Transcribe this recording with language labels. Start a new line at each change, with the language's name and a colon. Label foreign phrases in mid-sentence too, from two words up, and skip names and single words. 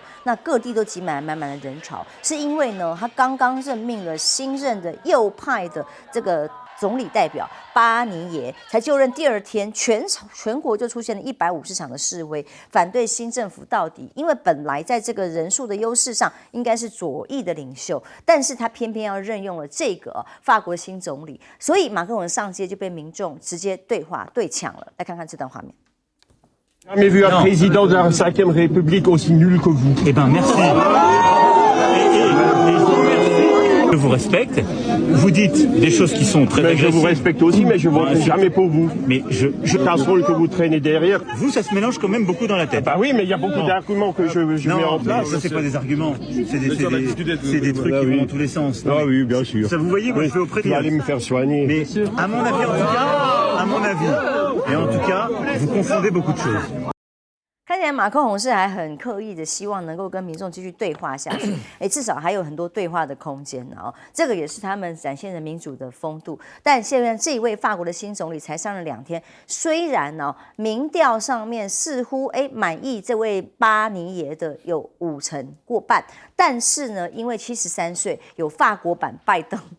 Chinese: 那各地都挤满满的人潮，是因为呢，他刚刚任命了新任的右派的这个总理代表巴尼耶，才就任第2天，全国就出现了150场的示威，反对新政府到底。因为本来在这个人数的优势上，应该是左翼的领袖，但是他偏偏要任用了这个法国的新总理，所以马克龙上街就被民众直接对呛了。来看看这段画面。
French: Jamais vu un président de la 5e République aussi nul que vous. Eh ben, merci. Je vous respecte. Vous dites des choses qui sont très agressives. Je vous respecte aussi, mais je ne voterai jamais pour vous. Mais je casserole que vous traînez derrière. Vous, ça se mélange quand même beaucoup dans la tête. Bah oui, mais il y a beaucoup d'arguments que je mets en place. Ça, c'est pas des arguments. C'est des trucs qui vont dans tous les sens. Ah oui, bien sûr. Ça, vous voyez, moi, je vais auprès de... Vous allez me faire soigner. Mais à mon avis, en tout cas, à mon avis, et en tout cas, vous confondez beaucoup de choses.
Chinese: 看起来马克宏是还很刻意的希望能够跟民众继续对话下去，至少还有很多对话的空间哦。这个也是他们展现的民主的风度。但现在这一位法国的新总理才上任2天，虽然民调上面似乎满意这位巴尼耶的有50%过半，但是呢，因为73岁有法国版拜登。